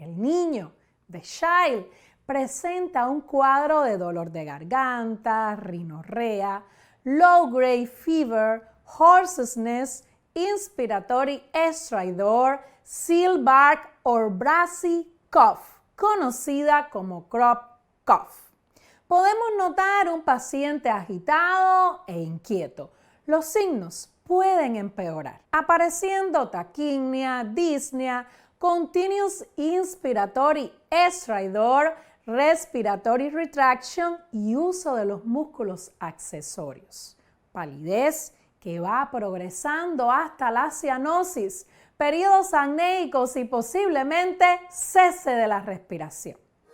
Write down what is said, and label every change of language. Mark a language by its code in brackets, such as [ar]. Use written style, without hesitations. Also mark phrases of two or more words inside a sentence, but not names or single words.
[es] El niño, [en] the child, [es] presenta un cuadro de dolor de garganta, rinorrea, [en] low-grade fever, hoarseness, inspiratory stridor, seal bark or brassy cough, [es] conocida como [en] crop cough. [es] Podemos notar un paciente agitado e inquieto. Los signos pueden empeorar, apareciendo taquipnea, [en] dyspnea, continuous inspiratory stridor, respiratory retraction [es] y uso de los músculos accesorios. Palidez que va progresando hasta la cianosis, periodos acnéicos y posiblemente cese de la respiración.